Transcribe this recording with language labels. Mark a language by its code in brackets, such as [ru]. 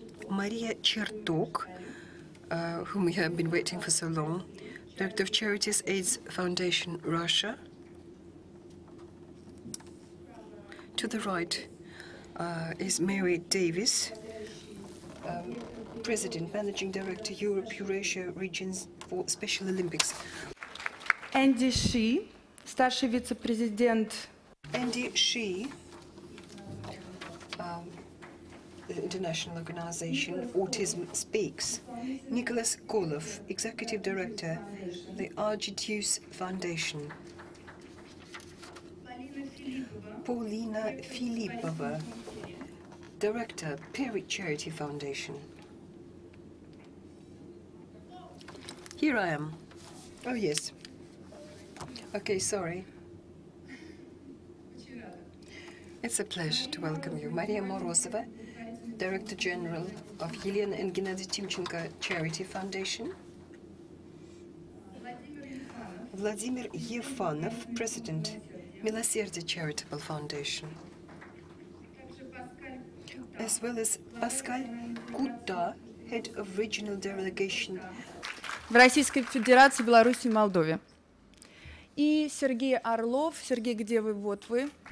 [en] Maria Chertok, whom we have been waiting for so long, Director of Charities AIDS Foundation, Russia. To the right is Mary Davis, President, Managing Director, Europe, Eurasia regions for Special Olympics. [ru] Shih, старший вице-президент. [en] Shih, the international organization Autism Speaks. Nicholas Colloff, Executive Director, the Argidius Foundation. Paulina Filipova, Director, Perry Charity Foundation. Here I am. Oh, yes. Okay, sorry. It's a pleasure to welcome you. Maria Morozova, Director General of Elena and Gennady Timchenko Charity Foundation. Vladimir Efanov, President, Miloserdie Charitable Foundation. As well as Pascal, Cuttat, Head of Regional Delegation [ru] в Российской Федерации, Беларуси и Молдове. И Сергей Орлов. Сергей, где вы? Вот вы.